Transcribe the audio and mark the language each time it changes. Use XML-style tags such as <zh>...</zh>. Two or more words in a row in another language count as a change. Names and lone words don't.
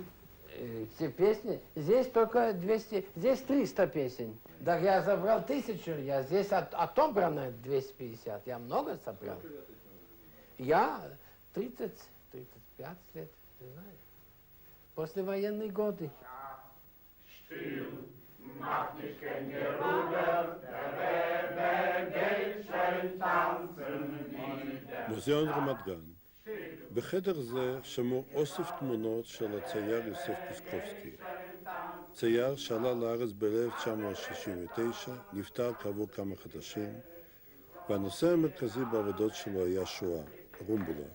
<ru>Все песни? Здесь только 200, здесь 300 песен. Да я забрал 1000, я здесь отобрано 250, я много собрал. Я 30-35 лет, не знаю. Послевоенные годы.</ru> <he>מוזיאון רמת גן. בחדר זה שמור אוסף תמונות של הצייר יוסף קוסקובסקי. צייר שעלה לארץ ב-1969, נפטר כעבור כמה חודשים, והנושא המרכזי בעבודות שלו היה שואה, רומבולה.</he>